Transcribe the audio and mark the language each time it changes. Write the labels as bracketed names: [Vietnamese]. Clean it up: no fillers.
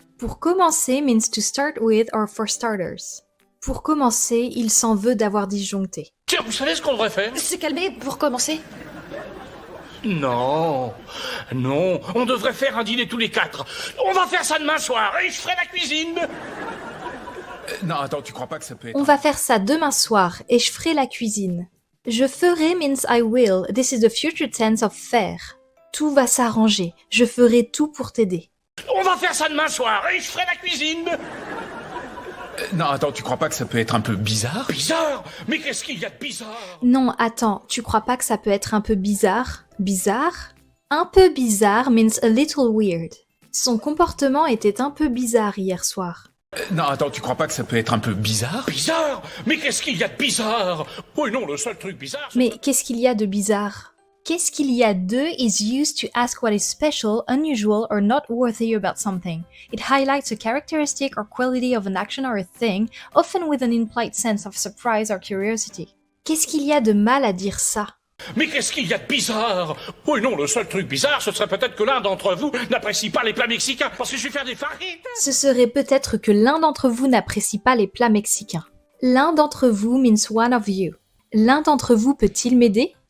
[English] Pour commencer means to start with or for starters. [French] Pour commencer, il s'en veut d'avoir disjoncté. Tiens, vous savez ce qu'on devrait faire? Se calmer pour commencer. Non. Non, on devrait faire un dîner tous les quatre. On va faire ça demain soir et je ferai la cuisine. non, attends, tu crois pas que ça peut être... On va faire ça demain soir et je ferai la cuisine. [English] Je ferai means I will. This is the future tense of faire. [French] Tout va s'arranger. Je ferai tout pour t'aider. On va faire ça demain soir et je ferai la cuisine. non, attends, tu crois pas que ça peut être un peu bizarre? Bizarre. Mais qu'est-ce qu'il y a de bizarre? Non, attends, tu crois pas que ça peut être un peu bizarre? Bizarre? Un peu bizarre [English] means a little weird. [French] Son comportement était un peu bizarre hier soir. non, attends, tu crois pas que ça peut être un peu bizarre? Bizarre. Mais qu'est-ce qu'il y a de bizarre? Oui, non, le seul truc bizarre... c'est- Mais qu'est-ce qu'il y a de bizarre? [English] Qu'est-ce qu'il y a de is used to ask what is special, unusual, or not worthy about something. It highlights a characteristic or quality of an action or a thing, often with an implied sense of surprise or curiosity. [French] Qu'est-ce qu'il y a de mal à dire ça? Mais qu'est-ce qu'il y a de bizarre? Oui, non, le seul truc bizarre, ce serait peut-être que l'un d'entre vous n'apprécie pas les plats mexicains, parce que je vais faire des fajitas. Ce serait peut-être que l'un d'entre vous n'apprécie pas les plats mexicains. L'un d'entre vous [English] means one of you. [French] L'un d'entre vous peut-il m'aider?